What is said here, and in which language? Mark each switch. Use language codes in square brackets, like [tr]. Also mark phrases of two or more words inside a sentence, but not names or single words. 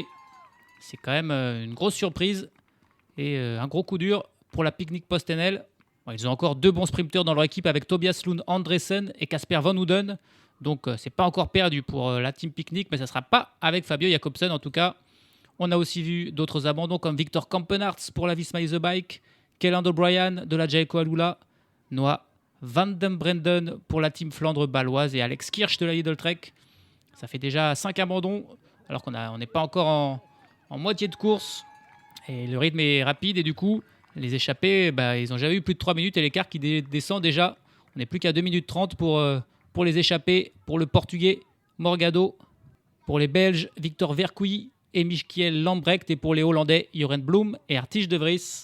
[fr] C'est quand même une grosse surprise et un gros coup dur pour la Picnic Post-NL. Ils ont encore 2 bons sprinteurs dans leur équipe avec Tobias Lund Andresen et Casper Van Houden. Donc, c'est pas encore perdu pour la Team Picnic, mais ça ne sera pas avec Fabio Jakobsen en tout cas. On a aussi vu d'autres abandons comme Victor Kampenarts pour la Visma Lease Bike, Kelland O'Brien de la Jayco Alula, Noah Van den Brenden pour la Team Flandre Baloise et Alex Kirsch de la Lidl Trek. Ça fait déjà 5 abandons, alors qu'on n'est pas encore en moitié de course. Et le rythme est rapide et du coup, les échappés, ils n'ont jamais eu plus de 3 minutes et l'écart qui descend déjà. On n'est plus qu'à 2 minutes 30 pour les échappés, pour le Portugais Morgado, pour les Belges Victor Vercouilly et Michiel Lambrecht et pour les Hollandais Joren Blum et Artish De Vries.